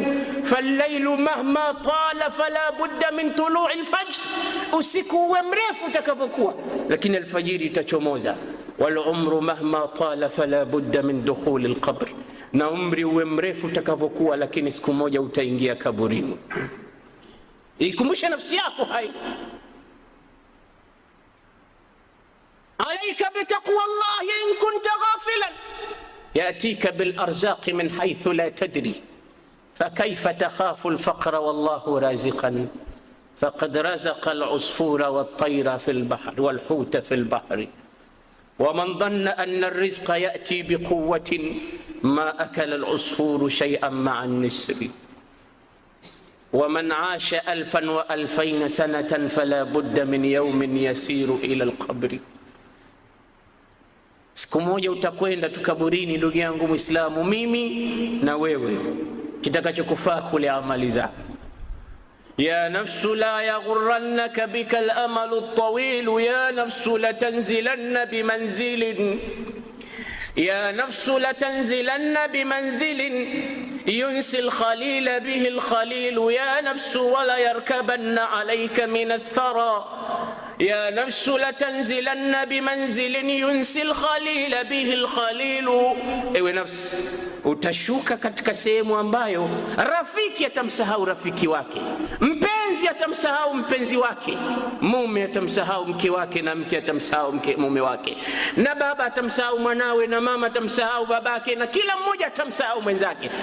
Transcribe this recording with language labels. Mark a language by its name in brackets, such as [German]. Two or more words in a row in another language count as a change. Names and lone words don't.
[Arabic] فالليل مهما طال فلا بد من طلوع الفجر, [Swahili] usiku uwe mrefu utakapokuwa, lakini alfajiri itachomoza. [Arabic] والعمر مهما طال فلا بد من دخول القبر, [Swahili] na umri uwe mrefu utakapokuwa, lakini siku moja utaingia kaburini. Ikumbusha nafsi yako hai. [Arabic] عليك بتقوى الله إن كنت غافلا يأتيك بالأرزاق من حيث لا تدري فكيف تخاف الفقر والله رازقا فقد رزق العصفور والطير في البحر والحوت في البحر ومن ظن أن الرزق يأتي بقوة ما أكل العصفور شيئا مع النسر ومن عاش 1000 و2000 سنة فلا بد من يوم يسير إلى القبر. [Swahili] Siku moja utakwenda tukaburini, ndugu yangu Muislamu, mimi na wewe, kitakachokufaa kule amali zako. [Arabic] يا نفس لا يغرنك بك الأمل الطويل يا نفس لتنزلن بمنزل يا نفس لتنزلن بمنزل ينسي الخليل به الخليل يا نفس ولا يركبن عليك من الثرى يا نفس لتنزلن بمنزل ينسي الخليل به الخليل. [Swahili] Ewe nafsi, utashuka katika sehemu ambayo rafiki atamsahau rafiki wake, mpenzi atamsahau mpenzi wake, mume atamsahau mke wake, na mke atamsahau mume wake, na baba atamsahau mwanawe, na mama atamsahau babake, na kila mmoja atamsahau mwenzake.